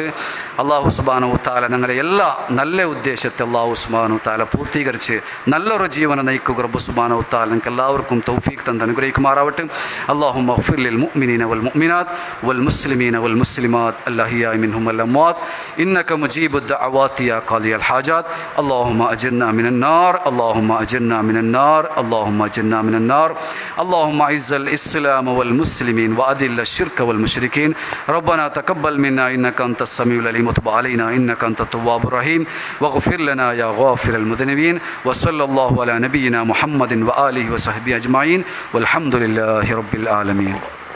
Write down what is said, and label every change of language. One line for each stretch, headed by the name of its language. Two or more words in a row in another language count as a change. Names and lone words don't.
Arabic: الله سبحانه وتعالى
Malayalam: ഞങ്ങളെ എല്ലാ നല്ല ഉദ്ദേശത്തെ
Arabic: الله سبحانه وتعالى
Malayalam: പൂർത്തീകരിച്ച് നല്ലൊരു ജീവനം നയിക്കുക
Arabic: رب سبحانه وتعالى
Malayalam: ഞങ്ങൾക്ക് എല്ലാവർക്കും തൗഫീഖ് തന്ന് അനുഗ്രഹിക്കുമാറാവട്ടെ.
Arabic: اللهم اغفر للمؤمنين والمؤمنات والمسلمين والمسلمات الأحياء منهم والأموات إنك مجيب الدعوات يا قاضي الحاجات. اللهم أجرنا من النار اللهم أجرنا من النار اللهم أجرنا من النار. اللهم أعز الإسلام والمسلمين وأذل الشرك والمشركين. ربنا تقبل منا إنك أنت السميع العليم وتب علينا إنك أنت التواب الرحيم واغفر لنا يا غافر المذنبين. وصلى الله على نبينا محمد وآله وصحبه أجمعين والحمد لله رب العالمين.